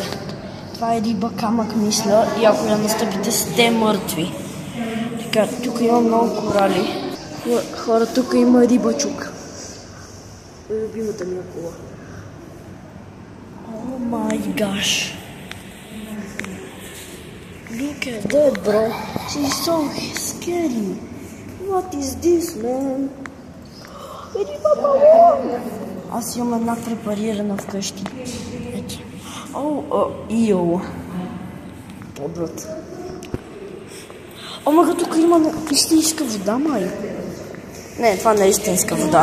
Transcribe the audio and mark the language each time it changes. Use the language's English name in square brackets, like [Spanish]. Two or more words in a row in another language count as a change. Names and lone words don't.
[Bulgarian] Това е риба камък, мисля, и ако я настъпите, сте мъртви. Така, тук има много корали. Хора, тук има рибачук. Любимата ми акула. [English] Oh my gosh. Look at that, bro. She's so scary. What is this, man? [Bulgarian] Риба балон! Аз имам една препарирана вкъщи. Ето. Ио. Подлът. О, мага, тук има истинска вода, май. Не, това не е истинска вода.